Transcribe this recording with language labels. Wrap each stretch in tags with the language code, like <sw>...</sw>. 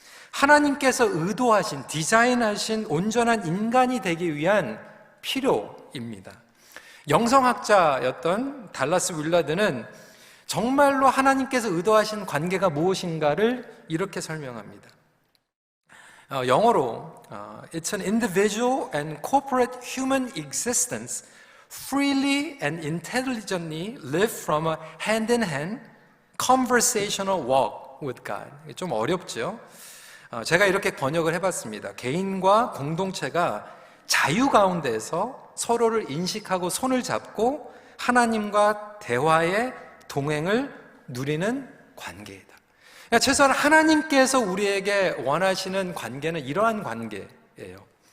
<ko>하나님께서 의도하신, 디자인하신 온전한 인간이 되기 위한 필요입니다. 영성학자였던 달라스 윌라드는 정말로 하나님께서 의도하신 관계가 무엇인가를 이렇게 설명합니다. 영어로</ko> <en>It's an individual and corporate human existence freely and intelligently live from a hand-in-hand conversational walk with God.</en> <ko>좀 어렵죠? 제가 이렇게 번역을 해봤습니다. 개인과 공동체가 자유 가운데에서 서로를 인식하고 손을 잡고 하나님과 대화의 동행을 누리는 관계이다. 그러니까 최소한 하나님께서 우리에게 원하시는 관계는 이러한 관계예요.</ko>